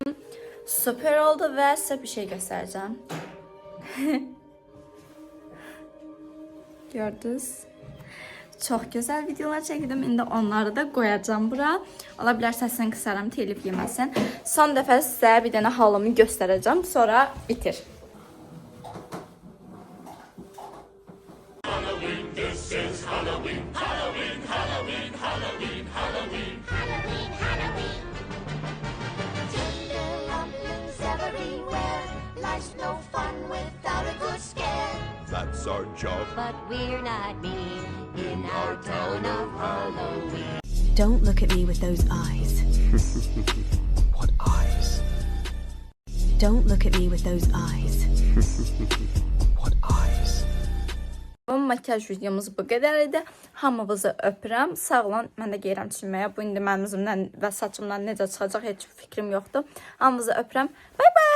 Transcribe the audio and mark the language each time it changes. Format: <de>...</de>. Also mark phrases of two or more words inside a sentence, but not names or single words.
<az>Super oldu və sizə bir şey göstərəcəm. Gördünüz? Çox gözəl videolar çəkdim. İndi onları da qoyacağım bura. Ola bilər səsini qısaram, telif yeməsin. Son dəfə sizə bir dənə halımı göstərəcəm, sonra bitir.</az> <en>Halloween, Halloween. Tender lumberings everywhere. Life's no fun without a good scare. That's our job. But we're not mean in our town of Halloween. Don't look at me with those eyes. What eyes? Don't look at me with those eyes. What eyes?</en> <az>Bu makyaj videomuz bu qədər idi. Hamınızı öpürəm. Sağ olun. Mən də geyirəm çinməyə. Bu indi mənim üzümdən və saçımdan necə çıxacaq heç fikrim yoxdur. Hamınızı öpürəm. Bye.</az>